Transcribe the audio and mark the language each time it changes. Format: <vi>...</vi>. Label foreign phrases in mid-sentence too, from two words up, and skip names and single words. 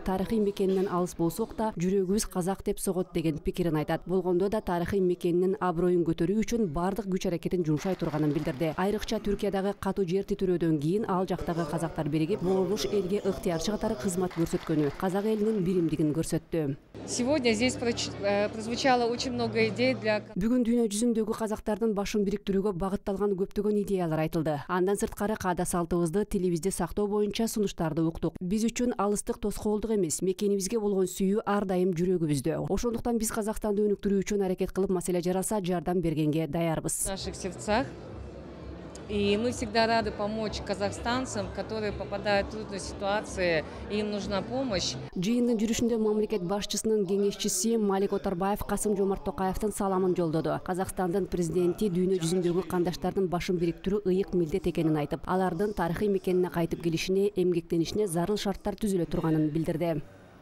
<ky>Тарыхый мекенинен алыс болсок да, жүрөгүбүз казак деп согот деген пикирин айтат. Болгондо да тарыхый мекенинин аброюн көтөрүү үчүн бардык күч аракетин жумшай турганын билдирди. Айрыкча Түркиядагы катуу жер титирөөдөн кийин ал жактагы казактар биригип, борбош элге ыктыярчы катары кызмат көрсөткөнү, казак элинин биримдигин көрсөттү.</ky> <ru>Сегодня здесь прозвучало очень много идей для...</ru> <ky>Бүгүн дүйнө жүзүндөгү казактардын башын бириктирүүгө багытталган көптөгөн идеялар айтылды. Андан сырткары каада салтыбызды, тилибизди сактоо боюнча сунуштарды уктук. Биз үчүн алыстык тоскоолдук эмес, мекенибизге болгон сүйүү ар дайым жүрөгүбүздө. Ошондуктан биз Казакстанды өнүктүрүү үчүн аракет кылып, маселе жаралса жардам бергенге даярбыз.</ky> <ru>В наших сердцах. И мы всегда рады помочь казахстанцам, которые попадают в трудные ситуации, и им нужна помощь.</ru> <ky>Жыйындын жүрүшүндө мамлекет башчысынын кеңешчиси Малик Отарбаев Касым-Жомарт Токаевдин саламын жолдоду. Казакстандын президенти дүйнө жүзүндөгү кандаштардын башын бириктирүү ыйык милдет экенин айтып, алардын тарыхый мекенине кайтып келишине, эмгектенишине зарыл шарттар түзүлө турганын билдирди.</ky>